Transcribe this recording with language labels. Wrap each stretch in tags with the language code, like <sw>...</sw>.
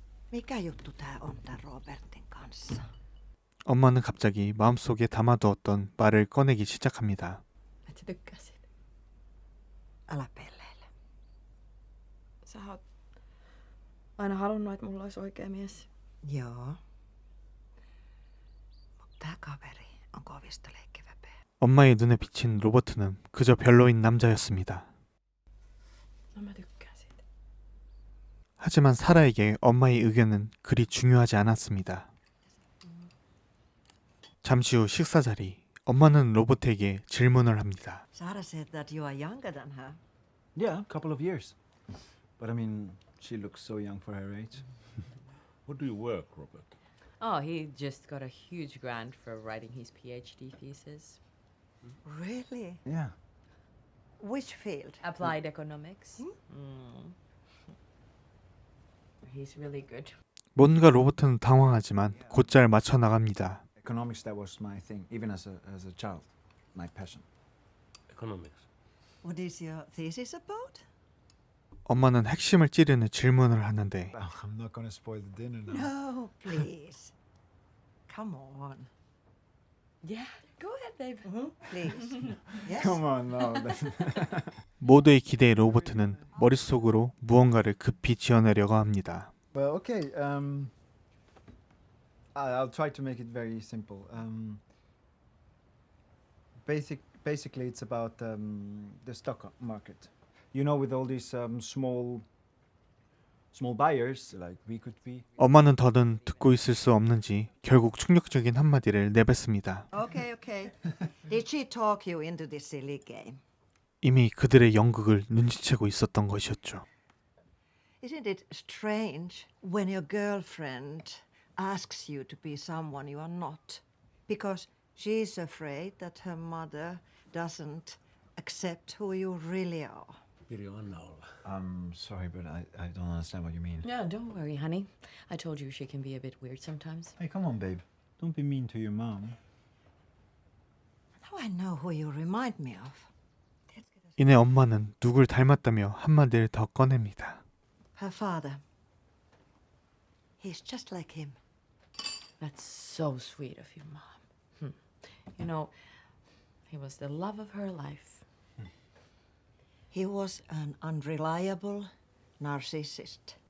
<fi>Mikä juttu tää on tän Robertin kanssa?</fi> <ko>엄마는 갑자기 마음속에 담아두었던 말을 꺼내기 시작합니다.</ko> <fi>Et sä tykkäsin. Älä pelleile. Sä oot aina halunnut, että mulla olisi oikea mies. Joo. Mut tää kaveri on kovista leikkiväpeä.</fi> <ko>엄마의 눈에 비친 로버트는 그저 별로인 남자였습니다.</ko> <fi>No mä tykkään siitä.</fi> <ko>하지만 사라에게 엄마의 의견은 그리 중요하지 않았습니다. 잠시 후 식사 자리, 엄마는 로버트에게 질문을 합니다.</ko> <en>Sara said that you are younger than her. Yeah, a couple of years. But I mean, she looks so young for her age. What do you work, Robert? Oh, he just got a huge grant for writing his PhD thesis. Really? Yeah. Which field? Applied economics. Mm. He's really good.</en> <ko>뭔가 로버트는 당황하지만 곧잘 맞춰 나갑니다.</ko> <en>Economics, that was my thing, even as a child, my passion. Economics. What is your thesis about?</en> <ko>엄마는 핵심을 찌르는 질문을 하는데</ko> <en>I'm not gonna spoil the dinner now. No, please. Come on. Yeah, go ahead, babe. Please. Yes? Come on now.</en> <ko>모두의 기대에 로버트는 머릿속으로 무언가를 급히 지어내려고 합니다.</ko> <en>Well, okay. I'll try to make it very simple. Basically, it's about the stock market. You know, with all these small buyers, like we could be.</en> <ko>엄마는 더는 듣고 있을 수 없는지 결국 충격적인 한마디를 내뱉습니다.</ko> <en>Okay, okay. Did she talk you into this silly game?</en> <ko>이미 그들의 연극을 눈치채고 있었던 것이었죠.</ko> <en>Isn't it strange when your girlfriend asks you to be someone you are not? Because she's afraid that her mother doesn't accept who you really are. I'm sorry, but I don't understand what you mean. No, don't worry, honey. I told you she can be a bit weird sometimes. Hey, come on, babe. Don't be mean to your mom. Now I know who you remind me of.</en> <ko>이내 엄마는 누굴 닮았다며 한마디를 더 꺼냅니다.</ko> <en>Her father. He's just like him. That's so sweet of you, Mom. You know, he was the love of her life. He was an unreliable narcissist.</en>